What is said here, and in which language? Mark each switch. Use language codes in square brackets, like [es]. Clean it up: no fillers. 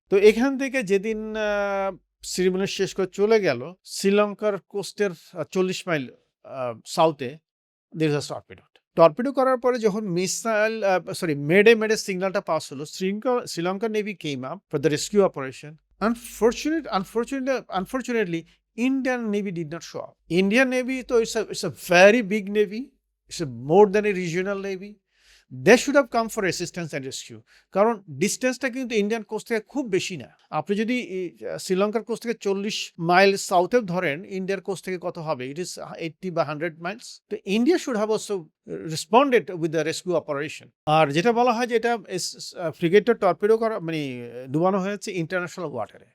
[bn] তো এখান থেকে যেদিন সিরিমনি শেষ করে চলে গেল, শ্রীলঙ্কার কোস্টের 40 mile সাউথে [en] there is a torpedo [bn] করার পরে যখন মিসাইল মেডে সিগন্যালটা পাস হলো, Sri Lanka [en] Navy came up for the rescue operation. Unfortunately, Indian Navy did not show up. Indian Navy, so it's a very big Navy. It's more than a regional Navy. They should have come for assistance and rescue. [bn] কারণ ডিস্টেন্সটা কিন্তু Indian coast থেকে খুব বেশি না। আপনি যদি শ্রীলঙ্কার কোস্ট থেকে 40 মাইল সাউথে ধরেন, ইন্ডিয়ার কোস্ট থেকে কত হবে? [en] It is 80 বা 100 miles. তো India should have also responded with the rescue operation. [bn] আর যেটা বলা হয় যে এটা ফ্রিগেটটা টর্পিডো করা মানে ডুবানো হয়েছে ইন্টারন্যাশনাল ওয়াটারে।